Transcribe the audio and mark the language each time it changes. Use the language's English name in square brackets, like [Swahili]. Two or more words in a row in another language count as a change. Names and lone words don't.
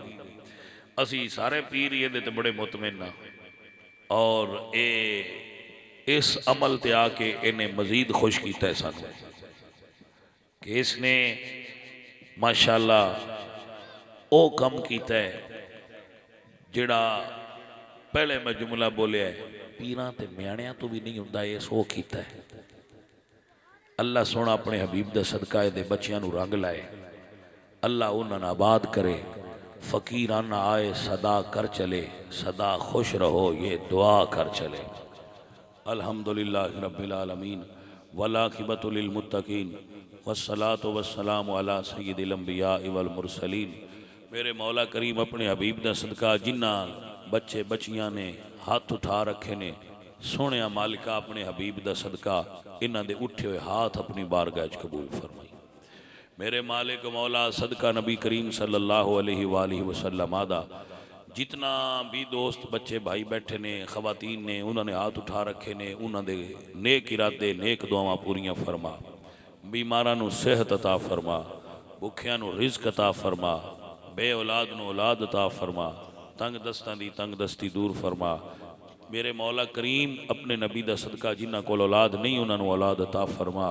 [Punjabi] اسی سارے پیر یہ تے بڑے مطمئن نا اور اے اس عمل تے آکے انہیں مزید خوش کیا ہے سانوں کہ اسنے ماشاءاللہ او کم کیا ہے جہڑا پہلے میں جملہ بولیا ہے پیراں تے میانیاں توں بھی نہیں ہندا، اس او کیتا ہے. اللہ سونا اپنے حبیب دا صدقہ دے بچیاں نوں رنگ لائے، اللہ انہاں نوں آباد کرے، فقیرانہ آئے صدا کر چلے، سدا خوش رہو یہ دعا کر چلے. [Arabic] الحمد لله رب العالمين والعاقبة للمتقين والصلاة والسلام على سيد الأنبياء والمرسلين. [Punjabi] میرے مولا کریم اپنے حبیب دا صدقہ جنہاں بچے بچیاں نے ہاتھ اٹھا رکھے نے، سوہنیا مالکا اپنے حبیب دا صدقہ انہاں دے اٹھے ہوئے ہاتھ اپنی بارگاہ چ قبول فرمائی. میرے مالک مولا صدقہ نبی کریم [Arabic] صلى الله عليه وسلم [Punjabi] آدا جتنا بھی دوست بچے بھائی بیٹھے نے خواتین نے انہوں نے ہاتھ اٹھا رکھے نے، انہوں نے نیک ارادے نیک دعاواں پوریاں فرما، بیماراں نوں صحت عطا فرما، بھکھیاں نوں رزق عطا فرما، بے اولاد نوں اولاد عطا فرما، تنگ دستاں دی تنگ دستی دور فرما. میرے مولا کریم اپنے نبی دا صدقہ جنہاں کول اولاد نہیں انہاں نوں اولاد عطا فرما.